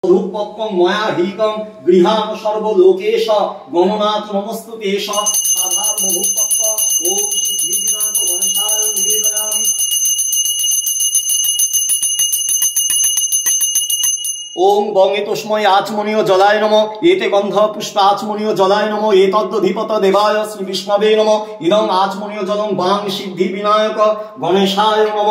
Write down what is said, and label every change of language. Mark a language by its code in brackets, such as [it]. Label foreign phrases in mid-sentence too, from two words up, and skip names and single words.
[sa] মধুপক্কং ময়া হৃকং গৃহাণ সর্বলোকেশ গণনাথ নমস্তুতেশ সাধার মধুপক্ক ওম সিদ্ধি বিনায়ক গণেশায় নিবেদয়ামি। ओम बंगे तस्मै आचमनीय जलाय नमः एते गंध पुष्प आचमनीय जलाय नमः एतद्धिपत देवाय श्री विष्णवे नमः इदं आचमनीय जलं वां सिद्धि विनायक गणेशाय नमः।